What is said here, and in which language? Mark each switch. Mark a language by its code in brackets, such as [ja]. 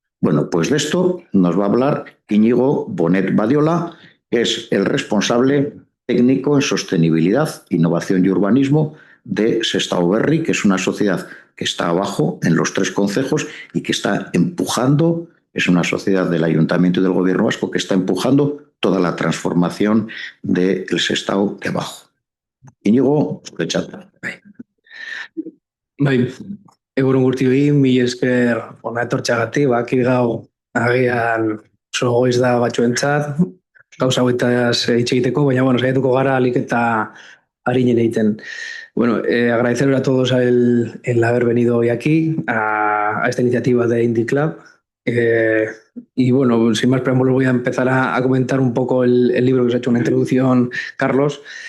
[es] Bueno, pues de esto nos va a hablar Íñigo Bonet Badiola, que es el responsable técnico en sostenibilidad, innovación y urbanismo de Sestao Berri, que es una sociedad que está abajo en los 3 concejos y que está empujando, es una sociedad del Ayuntamiento y del Gobierno Vasco que está empujando toda la transformación del Sestao de abajo. [eu] Íñigo, zuretzat. Bai, egunon guztioi, mila esker hona etortxagatik, baki gau agian oso goiz da batzuentzat, gauza hauetaz hitz egiteko, baina bueno, saiatuko gara alik eta arinen egiten. [es] Bueno, agradecer a todos el haber venido hoy aquí a esta iniciativa de Indie Club. Y bueno, sin más preámbulos voy a empezar a comentar un poco el libro que os ha hecho una introducción, Carlos.